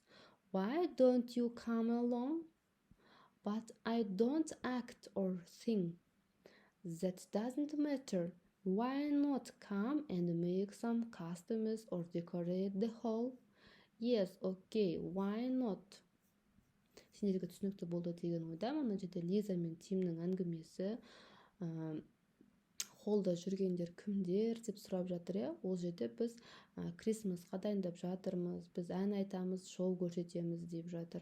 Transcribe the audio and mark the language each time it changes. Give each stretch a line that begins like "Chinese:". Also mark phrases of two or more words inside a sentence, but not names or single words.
English: Why don't you come along? But I don't act or sing. That doesn't matter. Why not come and make some costumes or decorate the hall? Yes, okay, why not?
Kazakh: Сендерге түсінікті болды деген ойдамын. Мына жерде Лиза мен Тимнің әңгімесі. Холлда жүргендер кімдер деп сұрап жатыр. Ол жерде біз Крисмасқа дайындап жатырмыз, біз ән айтамыз, шоу көрсетеміз деп жатыр.